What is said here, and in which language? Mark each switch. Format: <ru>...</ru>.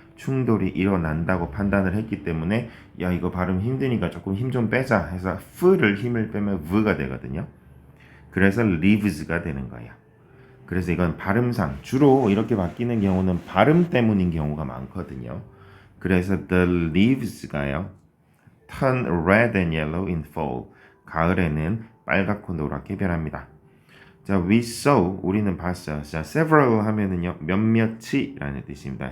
<ko>충돌이 일어난다고 판단을 했기 때문에 야, 이거 발음 힘드니까 조금 힘 좀 빼자 해서 F를 힘을 빼면 V가 되거든요. 그래서 leaves가 되는 거예요. 그래서 이건 발음상 주로 이렇게 바뀌는 경우는 발음 때문인 경우가 많거든요. 그래서</ko> <en>the leaves가요, turn red and yellow in fall.</en> <ko>가을에는 빨갛고 노랗게 변합니다. 자,</ko> <en>we saw,</en> <ko>우리는 봤어요. 자, several 하면은요, 몇몇이라는 뜻입니다.</ko>